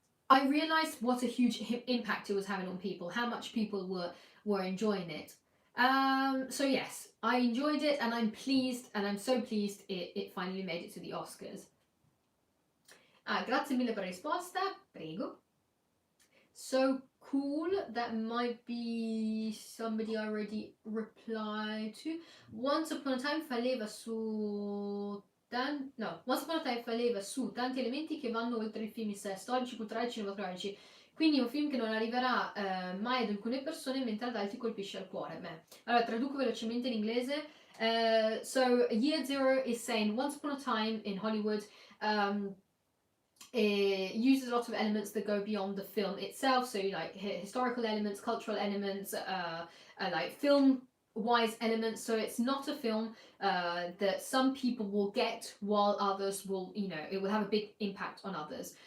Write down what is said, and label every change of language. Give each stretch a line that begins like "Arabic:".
English: I realized what a huge impact it was having on people, how much people were enjoying it. So yes, I enjoyed it, and I'm pleased, and I'm so pleased it finally made it to the Oscars.
Italian: Grazie mille per la risposta, prego.
English: So cool, that might be somebody I already replied to.
Italian: Once Upon a Time faleva su tanti elementi che vanno oltre il film in sé, storici, culturali, cinematografici. Quindi è un film che non arriverà mai ad alcune persone, mentre ad altri colpisce al cuore. Beh, allora traduco velocemente in inglese.
English: So Year Zero is saying Once Upon a Time in Hollywood it uses a lot of elements that go beyond the film itself, so like historical elements, cultural elements, like film wise elements. So it's not a film that some people will get, while others will, it will have a big impact on others.